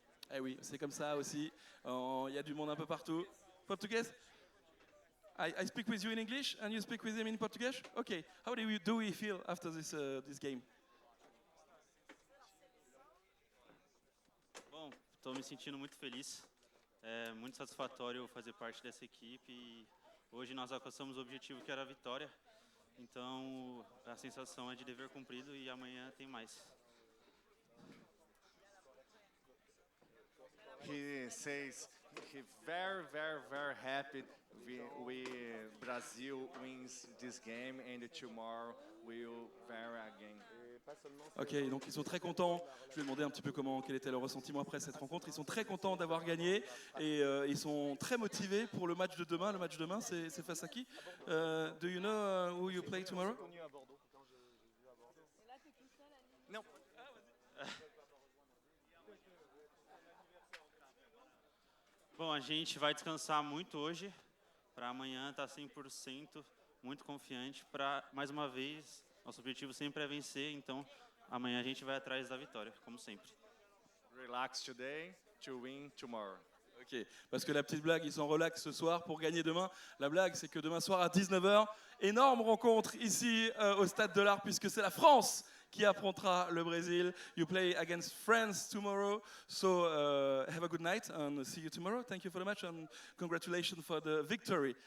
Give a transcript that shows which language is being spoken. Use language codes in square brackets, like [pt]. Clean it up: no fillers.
[fr] Eh oui, c'est comme ça aussi. Il y a du monde un peu partout. Portugais? [en] I speak with you in English and you speak with him in Portuguese? Okay. How do we feel after this game? [pt] Bom, estou me sentindo muito feliz. É muito satisfatório fazer parte dessa equipe e hoje nós alcançamos o objetivo que era a vitória. Então a sensação é de dever cumprido e amanhã tem mais. [en] He says he very happy we Brazil wins this game and tomorrow we'll very again. [fr] Ok, donc ils sont très contents. Je lui ai demandé un petit peu quel était leur ressentiment après cette rencontre. Ils sont très contents d'avoir gagné et ils sont très motivés pour le match de demain. Le match de demain, c'est face à qui? [en] Do you know who you play tomorrow? [fr] Non. [pt] Bom, a gente vai descansar muito hoje para amanhã estar 100%, muito confiante para mais uma vez. Nosso objetivo sempre é vencer, então amanhã a gente vai atrás da vitória, como sempre. [en] Relax today to win tomorrow. [fr] Ok, parce que la petite blague, ils sont relax ce soir pour gagner demain. La blague, c'est que demain soir à 19h, énorme rencontre ici au Stade de l'Art, puisque c'est la France qui affrontera le Brésil. [en] You play against France tomorrow, so have a good night and see you tomorrow. Thank you for the match and congratulations for the victory.